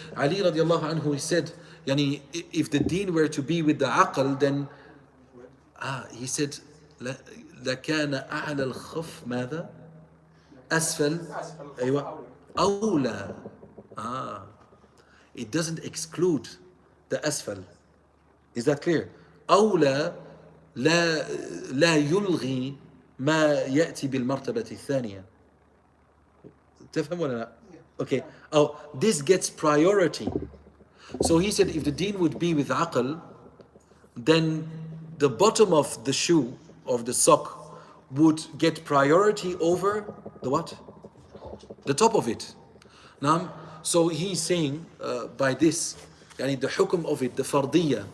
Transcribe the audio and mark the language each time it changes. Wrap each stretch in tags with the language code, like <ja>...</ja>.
<en>Ali radiallahu anhu, he said, yani, if the deen were to be with the aql, then he said,</en> <ar>لكان أعلى الخف ماذا؟ أسفل أيوة أولى.</ar> <en>It doesn't exclude the asfal. Is that clear?</en> <ar>أولى لا يلغي ما يأتي بالمرتبة الثانية. تفهم ولا لا؟ Okay.</ar> <en>Oh, this gets priority. So he said, if the deen would be with aql, then the bottom of the shoe, of the sock, would get priority over the what? The top of it. Now, so he's saying by this, yani the hukum of it, the fardiyya.</en>